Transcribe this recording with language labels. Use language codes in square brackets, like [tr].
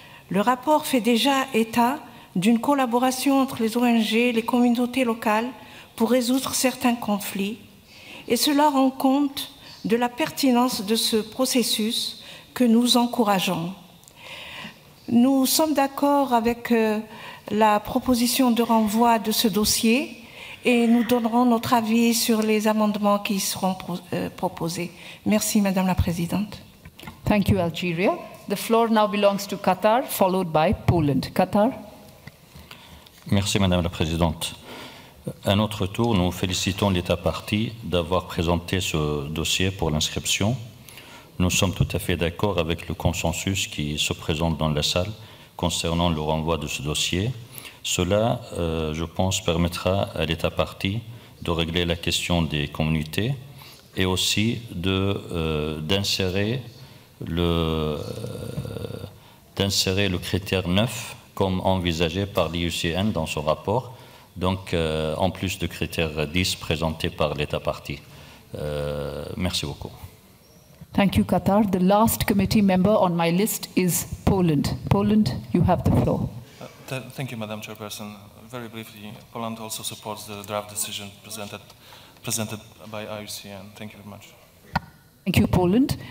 [fr] Le rapport fait déjà état d'une collaboration entre les ONG et les communautés locales pour résoudre certains conflits, et cela rend compte de la pertinence de ce processus que nous encourageons. Nous sommes d'accord avec la proposition de renvoi de ce dossier et nous donnerons notre avis sur les amendements qui seront proposés. Merci, Madame la Présidente. [en] Thank you, Algeria. The floor now belongs to Qatar, followed by Poland. Qatar. [fr] Merci, Madame la Présidente. À notre tour, nous félicitons l'État partie d'avoir présenté ce dossier pour l'inscription. Nous sommes tout à fait d'accord avec le consensus qui se présente dans la salle concernant le renvoi de ce dossier. Cela, je pense, permettra à l'État partie de régler la question des communautés et aussi d'insérer le critère 9 comme envisagé par l'IUCN dans son rapport, donc en plus du critère 10 présenté par l'État partie. Merci beaucoup. [en] Thank you, Qatar. The last committee member on my list is Poland. Poland, you have the floor. Thank you, Madam Chairperson. Very briefly, Poland also supports the draft decision presented by IUCN. Thank you very much. Thank you, Poland.